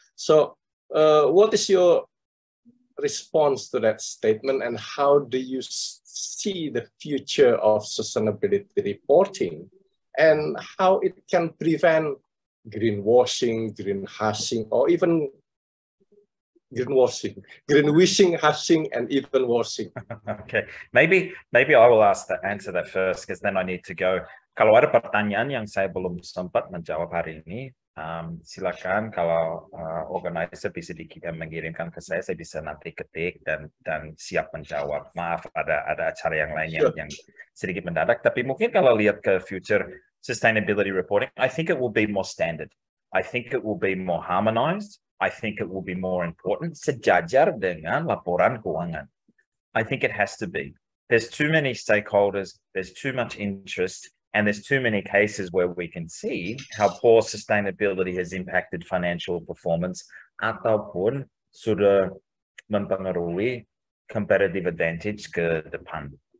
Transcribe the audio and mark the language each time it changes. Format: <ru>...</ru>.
<en>So what is your response to that statement, and how do you see the future of sustainability reporting, and how it can prevent greenwashing, greenwashing, or even greenwashing, hashing, and even washing? Okay, maybe I will answer that first, because then I need to go.</en> <id>Kalau ada pertanyaan yang saya belum sempat menjawab hari ini, silakan kalau organizer bisa mengirimkan ke saya bisa nanti ketik dan siap menjawab. Maaf, ada acara yang lain yang sedikit mendadak. Tapi mungkin kalau lihat ke future sustainability reporting,</id> <en>I think it will be more standard. I think it will be more harmonized. I think it will be more important.</en> <id>Sejajar dengan laporan keuangan.</id> <en>I think it has to be. There's too many stakeholders. There's too much interest. And there's too many cases where we can see how poor sustainability has impacted financial performance</en> <id>ataupun sudah mempengaruhi</id> <en>competitive advantage</en> <id>ke depan.</id>